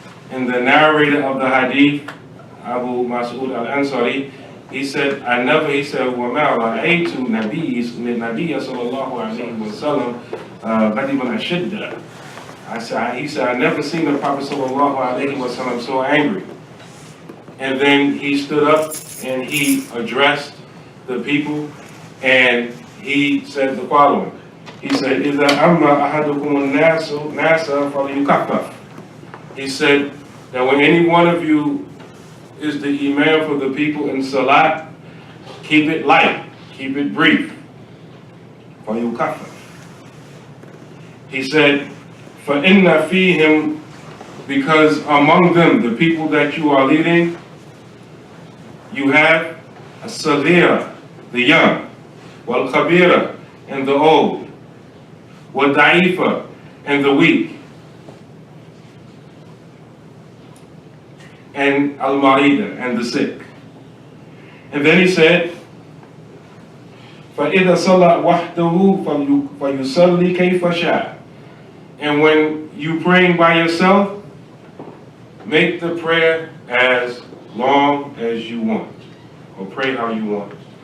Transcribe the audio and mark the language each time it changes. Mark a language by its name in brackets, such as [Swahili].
[English] And the narrator of the hadith, Abu Mas'ud al-Ansari, he said, [Arabic] وَمَا رَأَيْتُ نَبِيَّ صَلَى اللَّهُ عَلَيْهِ وَسَلَّمَ غَضِبًا أَشَدَّ. [English] He said, I never seen the Prophet sallallahu alaihi wasallam so angry. And then he stood up and he addressed the people and he said the following. He said, [Arabic] إِذَا أَمَّا أَحَدُكُمُ النَّاسَ فَلْيُكَفَّفْ. [English] He said that when any one of you is the imam for the people in salat, keep it light, keep it brief. [Arabic] فَلْيُكَفَّفْ. [English] He said, [Arabic] فَإِنَّ فِيهِمْ, [English] because among them, the people that you are leading, you have as-saghira, the young, wal-kabira, and the old, wal-da'ifa, and the weak. and al-marida, and the sick. And then he said, [Arabic] فَإِذَا صَلَّى وَحْدَهُ فَيُصَلِّي كَيْفَ شَاءَ. [English] And when you praying by yourself, make the prayer as long as you want, or pray how you want.